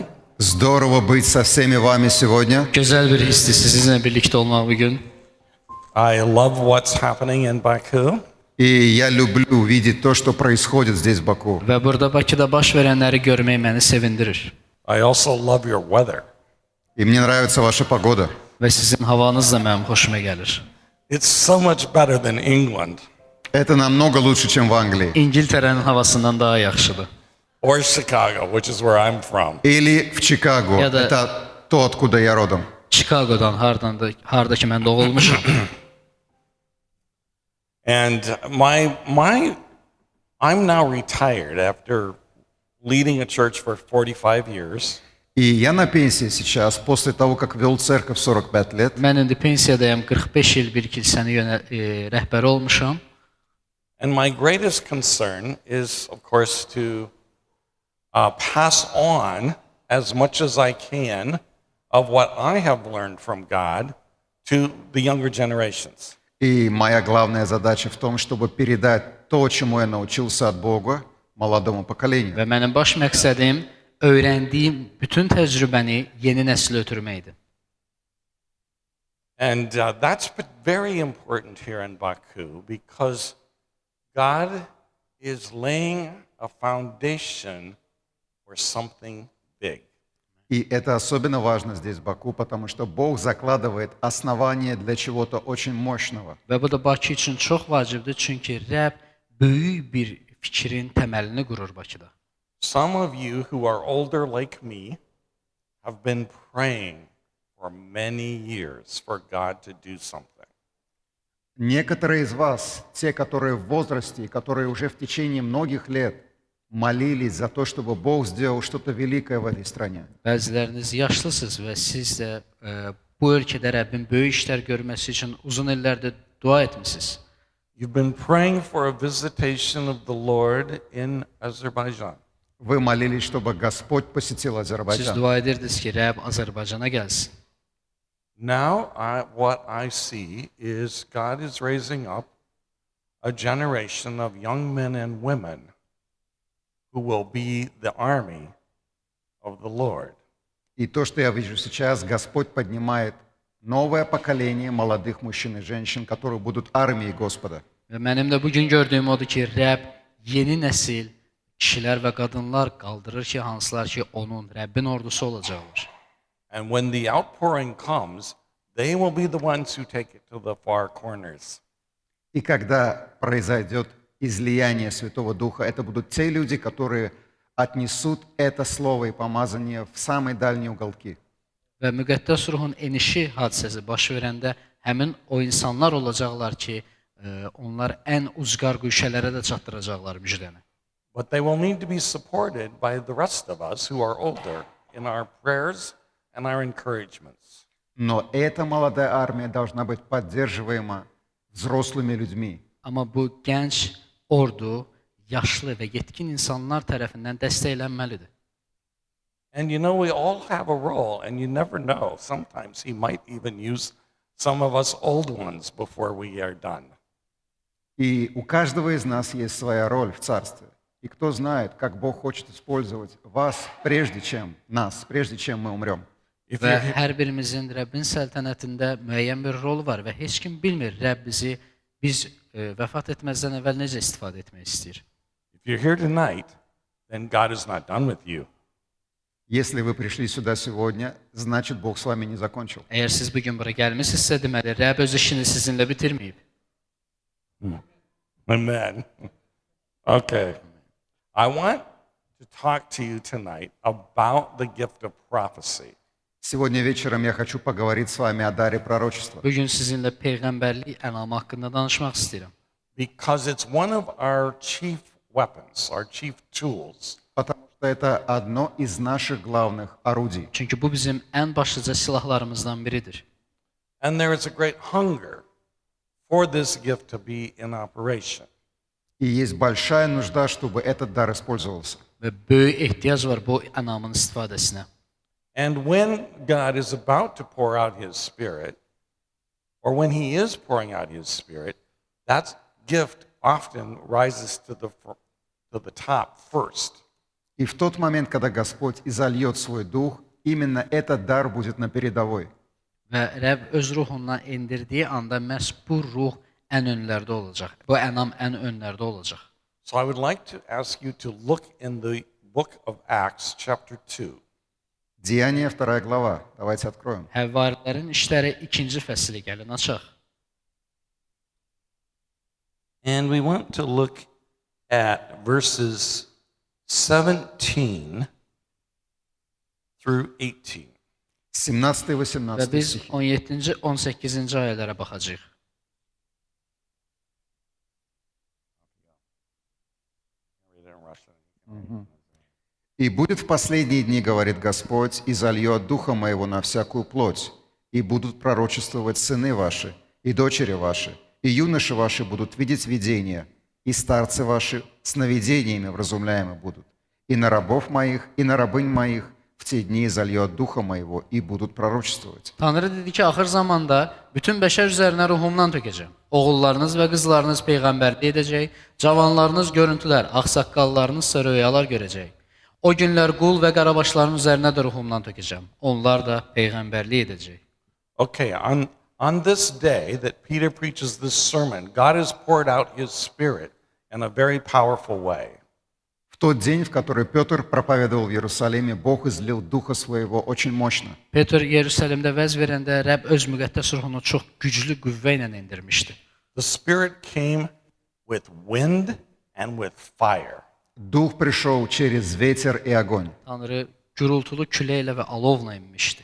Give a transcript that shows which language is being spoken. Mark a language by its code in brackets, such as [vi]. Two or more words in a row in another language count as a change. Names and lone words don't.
[ru] Здорово быть со всеми вами сегодня. [az] Gözəl bir hissdir sizinlə birlikdə olmaq bugün. [en] I love what's happening in Baku. [ru] И я люблю видеть то, что происходит здесь в Баку. [az] Və burada Bakıda baş verənləri görmək məni sevindirir. [en] I also love your weather. [ru] И мне nравится ваша погода. [az] Və sizin havanız da mənim xoşuma gəlir. [en] It's so much better than England [ru] Это намного лучше, чем в Англии. [az] İngiltərənin havasından daha yaxşıdır. [en] or Chicago, which is where I'm from. [ru] Или в Чикаго. Я да- Это то, откуда я родом. [az] Chicago'dan, harda ki mən doğulmuşam. [en] And I'm now retired after leading a church for 45 years. [ru] И я на пенсии сейчас, после того, как вел церковь 45 лет. [az] Mən indi pensiyadayım, 45 il bir kilsəni rəhbəri olmuşam. [en] And my greatest concern is, of course, to pass on as much as I can of what I have learned from God to the younger generations. [ru] И моя главная задача в том, чтобы передать то, чему я научился от Бога, молодому поколению. [az] Və mənim baş məqsədim öyrəndiyim bütün təcrübəni yeni nəslə ötürməkdir. [en] And that's been very important here in Baku because God is laying a foundation for something big. [ru] И это особенно важно здесь, в Баку, потому что Бог закладывает основание для чего-то очень мощного. [az] Və bu da Bakı üçün çox vacibdir, çünki Rəbb böyük bir fikrin təməlini qurur Bakıda. [en] Some of you who are older like me have been praying for many years for God to do something. [ru] Некоторые из вас, те, которые в возрасте, и которые уже в течение многих лет молились за то, чтобы Бог сделал что-то великое в этой стране. [az] Bəziləriniz yaşlısınız və siz də bu ölkədə Rəbbin böyük işlər görməsi üçün uzun illərdir dua etmisiniz. [en] You've been praying for a visitation of the Lord in Azerbaijan. [ru] Вы молились, чтобы Господь посетил [az] Siz [ru] Азербайджан. [az] dua edirdiniz ki, Rəbb Azərbaycana gəlsin. [en] Now, what I see is God is raising up a generation of young men and women who will be the army of the Lord. [ru] И то, что я вижу сейчас, Господь поднимает новое поколение молодых мужчин и женщин, которые будут армией Господа. [az] Və mənim də bugün gördüyüm odur ki, Rəbb yeni nəsil kişilər və qadınlar qaldırır ki, hansılar ki, onun, Rəbbin ordusu olacaqlar. [en] And when the outpouring comes, they will be the ones who take it to the far corners. [ru] И когда произойдет излияние Святого Духа, это будут те люди, которые отнесут это слово и помазание в самые дальние уголки. [az] Və Müqəddəs Ruhun enişi hadisəsi baş verəndə həmin o insanlar olacaqlar ki, onlar ən ucqar güşələrə də çatdıracaqlar müjdəni. [en] But they will need to be supported by the rest of us who are older in our prayers and our encouragements. [ru] Но эта молодая армия должна быть поддерживаема взрослыми людьми. [az] Amma bu gənc ordu yaşlı və yetkin insanlar tərəfindən dəstəklənməlidir. [en] And you know, we all have a role, and you never know. Sometimes he might even use some of us old ones before we are done. [ru] И у каждого из нас есть своя роль в Царстве. И кто знает, как Бог хочет использовать вас, прежде чем нас, прежде чем мы умрем. [en] If [az] Və [en] you're, [az] hər birimizin Rəbbin səltənətində müəyyən bir rol var və heç kim bilmir Rəbb bizi biz vəfat etməzdən əvvəl necə istifadə etmək istəyir. [en] if you're here tonight, then God is not done with you. [ru] Если вы пришли сюда сегодня, значит, Бог с вами не закончил. [az] Əgər siz bu gün bura gəlmisinizsə, deməli Rəbb öz işini sizinlə bitirməyib. [en] Amen. Okay. I want to talk to you tonight about the gift of prophecy. [ru] Сегодня вечером я хочу поговорить с вами о даре пророчества, [az] Bu gün sizinlə peyğəmbərlik ənamı haqqında danışmaq istəyirəm. [en] Because it's one of our chief weapons, our chief tools. [ru] потому что это одно из наших главных орудий. [az] Çünki bu bizim ən başlıca silahlarımızdan biridir. [en] And there is a great hunger for this gift to be in operation. [ru] И есть большая нужда, чтобы этот дар использовался. [az] Və böyük ehtiyac var bu ənamın istifadəsinə. [en] And when God is about to pour out His Spirit, or when He is pouring out His Spirit, that gift often rises to the top first. [ru] И в тот момент, когда Господь изольет свой дух, именно этот дар будет на передовой. [az] Və Rəbb öz ruhundan endirdiyi anda məhz bu ruh ən önlərdə olacaq. Bu ənam ən önlərdə olacaq. [en] So I would like to ask you to look in the book of Acts, chapter 2. [ru] Деяние, 2 глава. Давайте откроем. [az] Həvvarilərin işləri 2-ci fəsli gəlin açaq. [en] And we want to look at verses 17 through 18. [ru] 17 и [az] Və [ru] 18 [az] biz [ru] стихи. [az] 17-ci, 18-ci ayələrə baxacağıq. [ru] «И будет в последние дни, говорит Господь, и зальет Духа Моего на всякую плоть, и будут пророчествовать сыны ваши, и дочери ваши, и юноши ваши будут видеть видения, и старцы ваши сновидениями вразумляемы будут. И на рабов моих, и на рабынь моих в те дни зальет Духа Моего, и будут пророчествовать». [az] Tanrı dedi ki, axır zamanda bütün bəşər üzərinə ruhumdan tökəcəm. Oğullarınız və qızlarınız peyğəmbərlik edəcək, cavanlarınız görüntülər, ağsaqqallarınız isə röyalar görəcək. O günlər qul və qarabaşların üzərinə də ruhumdan tökəcəm. Onlar da peyğəmbərlik edəcək. [en] Okay, on this day that Peter preaches this sermon, God has poured out His Spirit in a very powerful way. [ru] В тот день, в который Петр проповедовал в Иерусалиме, Бог излил Духа Своего очень мощно. [az] Peter Yerusəlimdə vəz verəndə Rəbb öz müqəddəs ruhunu çox güclü qüvvə ilə endirmişdi. [en] The Spirit came with wind and with fire. [ru] Дух пришел через ветер и огонь. [az] Tanrı gürültülü küləklə və alovla enmişdi.